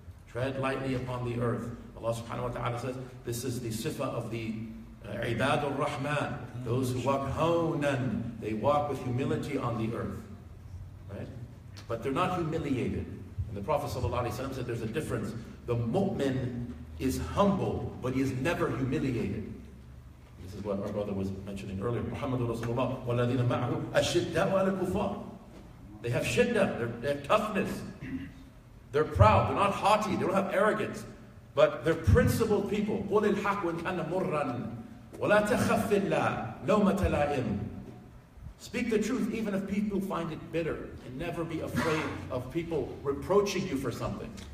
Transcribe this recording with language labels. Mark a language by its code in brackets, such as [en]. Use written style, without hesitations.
[en] Tread lightly upon the earth. Allah subhanahu wa ta'ala says, this is the sifa of the Ibadur Rahman, those who walk hawnan, they walk with humility on the earth. Right? But they're not humiliated. And the Prophet ﷺ said there's a difference. The mu'min is humble, but he is never humiliated. This is what our brother was mentioning earlier. Muhammadur Rasulullah, [ar] وَالَّذِينَ مَعَهُ أَشِدَّاءُ عَلَى الْكُفَّارِ. [en] They have shiddah, they have toughness. They're proud, they're not haughty, they don't have arrogance. But they're principled people. [ar] قُلِ الْحَقُّ وَإِنْ كَانَ مُرًّا وَلَا تَخَفِّ اللَّهِ لَوْمَةَ لَائِمٍ. [en] Speak the truth even if people find it bitter, and never be afraid of people reproaching you for something.